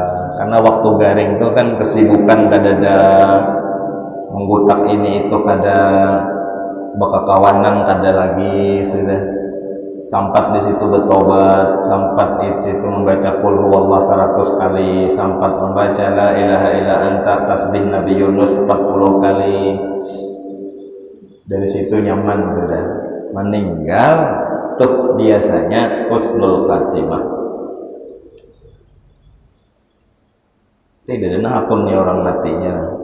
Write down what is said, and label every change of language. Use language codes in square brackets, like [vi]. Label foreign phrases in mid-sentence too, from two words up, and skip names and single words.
[bjn] Karena waktu garing tuh kan kesibukan kadada, menggutak ini itu kada, bekakawanan kada lagi sudah. Sampat di situ bertobat, sampat di situ membaca [ar] قل هو الله [bjn] 100 kali, sampat membaca [ar] لا إله إلا أنت, [bjn] tasbih Nabi Yunus 40 kali. Dari situ nyaman sudah. Meninggal tuh biasanya [ar] حسن الخاتمة. [bjn] Tidak ada hapunnya orang matinya.